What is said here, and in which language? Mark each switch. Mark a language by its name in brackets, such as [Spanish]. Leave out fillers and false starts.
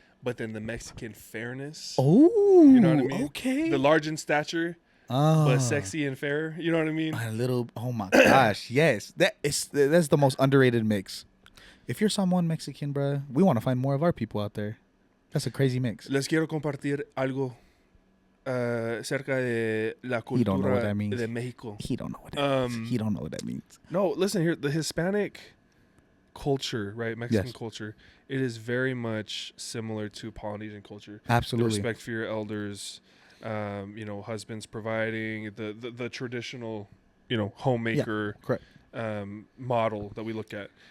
[English] but then the Mexican fairness. Oh, you know what I mean? Okay. The large in stature, but sexy and fair. You know what I mean? A little. Oh my gosh, yes. That's the most underrated mix. If you're someone Mexican, bro, we want to find more of our people out there. That's a crazy mix. [Spanish] Les quiero compartir algo cerca de la cultura de Mexico. [English] He don't know what that means. He don't know what that means. No, listen here. The Hispanic culture, right? Mexican culture, it is very much similar to Polynesian culture. Absolutely. The respect for your elders, husbands providing the traditional, homemaker model that we look at.